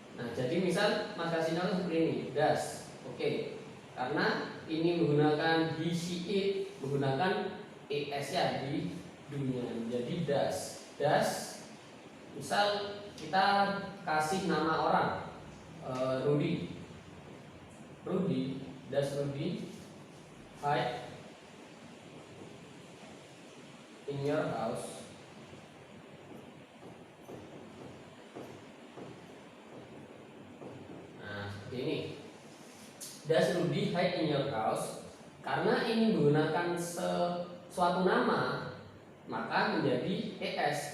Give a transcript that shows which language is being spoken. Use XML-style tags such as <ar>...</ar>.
<id>Nah, jadi misal Mas kasih contoh seperti ini, does. Oke. Karena ini menggunakan he, she, it, menggunakan es ya di dunia. Jadi does. Misal kita kasih nama orang Rudy.</id> <en>Does Rudy hide in your house?</en> <id>Nah, seperti ini.</id> <en>Does Rudy hide in your house?</en> <id>Karena ini menggunakan suatu nama, maka menjadi es.</id>